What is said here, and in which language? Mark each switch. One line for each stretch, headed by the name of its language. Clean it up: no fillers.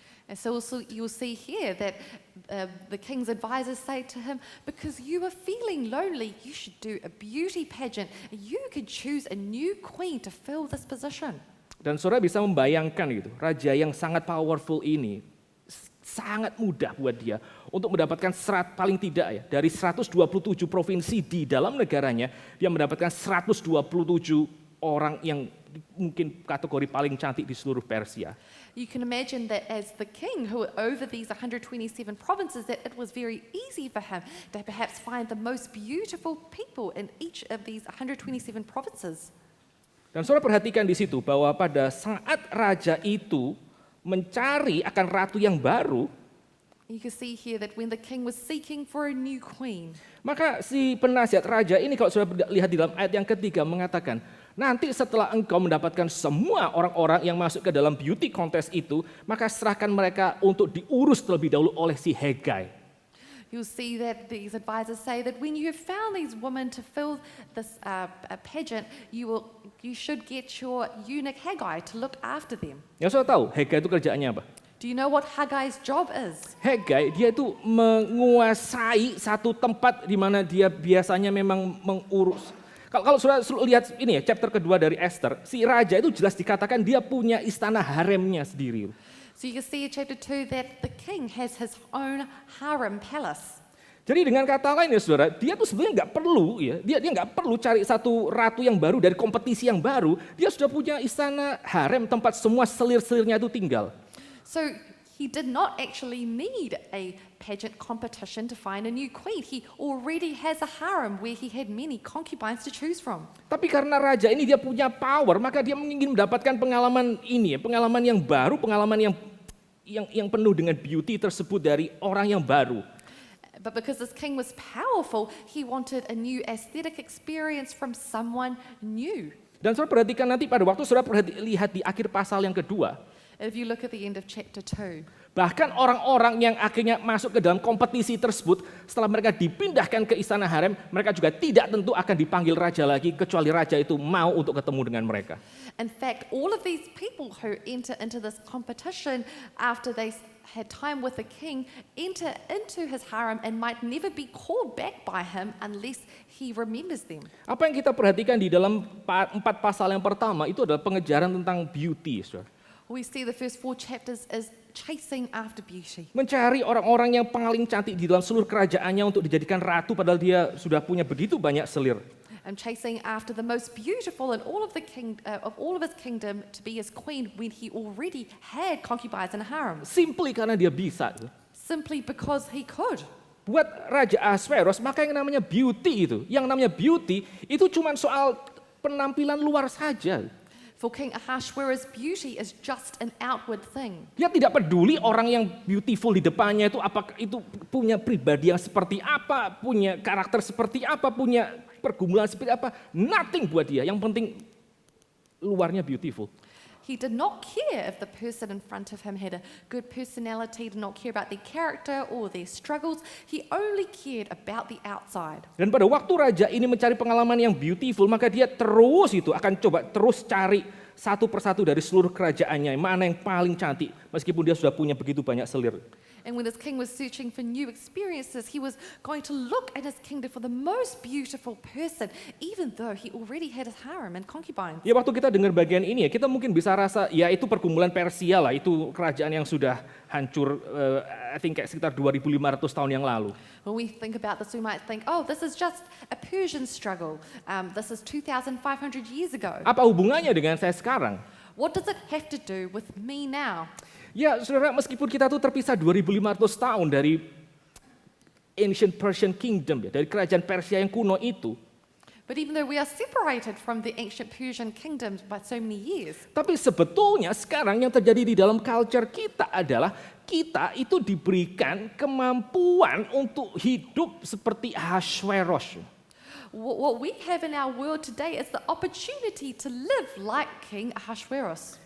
English: And so also you'll see here that the king's advisors say to him, because you are feeling lonely, you should do a beauty pageant. You could choose a new queen to fill this position.
Indonesian: Dan saudara bisa membayangkan gitu, raja yang sangat powerful ini, sangat mudah buat dia untuk mendapatkan paling tidak ya, dari 127 provinsi di dalam negaranya, dia mendapatkan 127 orang yang mungkin kategori paling cantik di seluruh Persia.
English: You can imagine that as the king who over these 127 provinces, that it was very easy for him to perhaps find the most beautiful people in each of these 127 provinces.
Indonesian: Dan saudara perhatikan di situ bahwa pada saat raja itu mencari akan ratu yang baru,
English: You can see here that when the king was seeking for a new queen,
Indonesian: maka si penasihat raja ini kalau saudara lihat di dalam ayat yang ketiga mengatakan, nanti setelah engkau mendapatkan semua orang-orang yang masuk ke dalam
English: beauty contest
Indonesian: itu, maka serahkan mereka untuk diurus terlebih dahulu oleh si Hegai.
English: you'll see that these advisors say that when you have found these women to fill this pageant, you should get your eunuch Haggai to look after them.
Indonesian: Yang saudara tahu Hegai itu kerjaannya apa?
English: Do you know what Haggai's job is?
Indonesian: Hegai dia itu menguasai satu tempat di mana dia biasanya memang mengurus. Kalau saudara lihat ini ya, chapter kedua dari Esther, si raja itu jelas dikatakan dia punya istana haremnya sendiri.
English: So you can see in chapter 2 that the king has his own harem palace.
Indonesian: Jadi dengan kata lain ya saudara, dia tuh sebenarnya nggak perlu ya, dia nggak perlu cari satu ratu yang baru dari kompetisi yang baru, dia sudah punya istana harem tempat semua selir-selirnya itu tinggal.
English: So he did not actually need a pageant competition to find a new queen. He already has a harem where he had many concubines to choose from.
Indonesian: Tapi karena raja ini dia punya power, maka dia ingin mendapatkan pengalaman ini, pengalaman yang baru, pengalaman yang penuh dengan beauty tersebut dari orang yang baru.
English: But because this king was powerful, he wanted a new aesthetic experience from someone new.
Indonesian: Dan saudara perhatikan nanti pada waktu saudara lihat di akhir pasal yang kedua,
English: If you look at the end of chapter 2,
Indonesian: bahkan orang-orang yang akhirnya masuk ke dalam kompetisi tersebut, setelah mereka dipindahkan ke istana harem, mereka juga tidak tentu akan dipanggil raja lagi, kecuali raja itu mau untuk ketemu dengan mereka.
English: in fact, all of these people who enter into this competition after they had time with the king enter into his harem and might never be called back by him unless he remembers them.
Indonesian: Apa yang kita perhatikan di dalam 4 pasal yang pertama itu adalah pengejaran tentang beauty, saudara.
English: We see the first 4 chapters is chasing after beauty.
Indonesian: Mencari orang-orang yang paling cantik di dalam seluruh kerajaannya untuk dijadikan ratu padahal dia sudah punya begitu banyak selir.
English: And chasing after the most beautiful in all of his kingdom to be his queen when he already had concubines and harems,
Indonesian: Simply karena dia bisa.
English: simply because he could.
Indonesian: Buat Raja Ahasveros, maka yang namanya beauty itu cuma soal penampilan luar saja. For King Ahasuerus, beauty is just an outward thing. Dia tidak peduli orang yang beautiful di depannya itu apakah itu punya pribadi yang seperti apa, punya karakter seperti apa, punya pergumulan seperti apa.
English: Nothing
Indonesian: buat dia, yang penting luarnya beautiful.
English: He did not care if the person in front of him had a good personality, did not care about their character or their struggles. He only cared about the outside.
Indonesian: Dan pada waktu raja ini mencari pengalaman yang beautiful, maka dia terus itu akan coba terus cari satu persatu dari seluruh kerajaannya, mana yang paling cantik, meskipun dia sudah punya begitu banyak selir.
English: And when this king was searching for new experiences, he was going to look at his kingdom for the most beautiful person, even though he already had his harem and concubines.
Indonesian: Ya waktu kita dengar bagian ini ya, kita mungkin bisa rasa ya itu pergumulan Persia lah, itu kerajaan yang sudah hancur,
English: I think
Indonesian: kayak sekitar 2.500 tahun yang lalu.
English: When we think about this, we might think, oh, this is just a Persian struggle. This is 2,500 years ago.
Indonesian: Apa hubungannya dengan saya sekarang?
English: What does it have to do with me now?
Indonesian: Ya saudara, meskipun kita tuh terpisah 2.500 tahun dari
English: Ancient Persian Kingdom,
Indonesian: ya, dari kerajaan Persia yang kuno itu,
English: But even though we are separated from the ancient Persian kingdoms by so many years,
Indonesian: tapi sebetulnya sekarang yang terjadi di dalam culture kita adalah kita itu diberikan kemampuan untuk hidup seperti Ahasveros.
English: what we have in our world today is the opportunity to live like King Ahasuerus.